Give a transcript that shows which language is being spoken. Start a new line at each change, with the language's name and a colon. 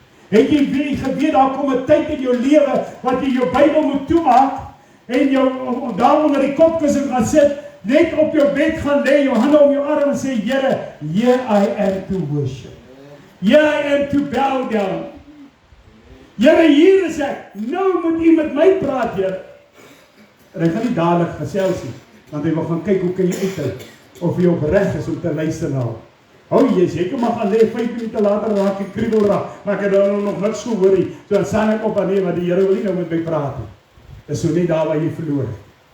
Afrikaans: Het jy geweet, daar kom 'n tyd in jou lewe, wat jy jou Bybel moet toemaak, en jou daar onder die kopkussing gaan sit, net op jou bed gaan lê, jou hande om jou arm en sê, Here,
English: here I am to worship. Here I am to bow down.
Afrikaans: Here, hier is ek. Nou moet u met my praat, Here. En hy gaan nie dadelik gesels nie, want hy wil gaan kyk hoe kan jy uithou, of jy op reg is om te luister na hom. Jy kan maar gaan lê, 5 minute later raak ek kriebel raak, maar ek het dan nog niks gehoor nie. So dan staan ek op en nee, want die Here wil nie nou met my praat nie. Dis so net daar waar jy verloor het.